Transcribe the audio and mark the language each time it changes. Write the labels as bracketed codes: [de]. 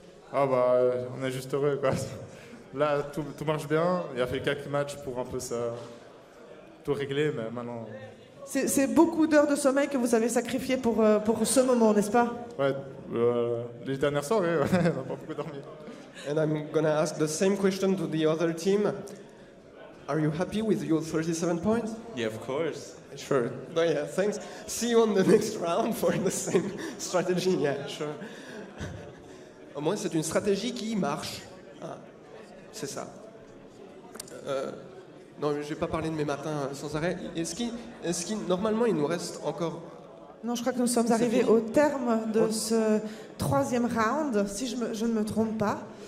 [fr] Ah bah, on est juste heureux, quoi. Là, tout marche bien. Il a fait quelques matchs pour un peu ça, tout régler, mais maintenant... C'est beaucoup d'heures de sommeil que vous avez sacrifiées pour ce moment, n'est-ce pas? Ouais, les dernières soirées, on n'a pas beaucoup dormi. [en] And I'm gonna ask the same question to the other team. Are you happy with your 37 points? Yeah, of course. Sure. Oh, yeah, thanks. See you on the next round for the same strategy. Yeah, sure. [fr] Au moins, c'est une stratégie qui marche. Ah, c'est ça. Non, je vais pas parler de mes matins sans arrêt. Normalement, il nous reste encore... Non, je crois que nous sommes arrivés au terme de ce troisième round, si je ne me trompe pas.